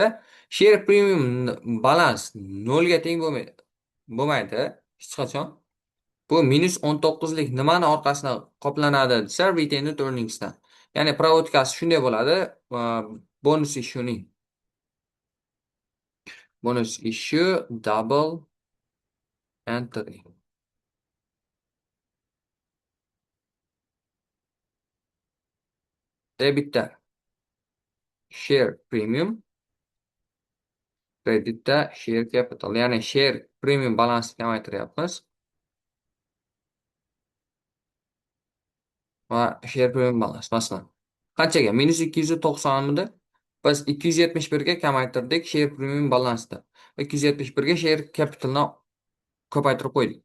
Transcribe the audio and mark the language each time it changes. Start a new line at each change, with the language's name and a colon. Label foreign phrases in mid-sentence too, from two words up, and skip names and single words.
Uzbek: Share premium balans 0 ga teng bo'lmaydi. Bo'lmaydi hech qachon. Bu minus 19lik nimani orqasidan qoplanadi desa,
English: retained earningsdan.
Uzbek: Ya'ni provodkasi shunday bo'ladi,
English: bonus issue'ning. Bonus issue double entry.
Uzbek: Debitda
English: share premium,
Uzbek: kreditda
English: share capital.
Uzbek: Ya'ni
English: share premium
Uzbek: balansni kamaytiryapmiz. Va
English: share premium
Uzbek: balans masalan qanchaga? Minus 290 midi? Biz 271 ga kamaytirdik
English: share premium
Uzbek: balansda. 271 ga
English: share capitalni
Uzbek: ko'paytirib qo'ydik.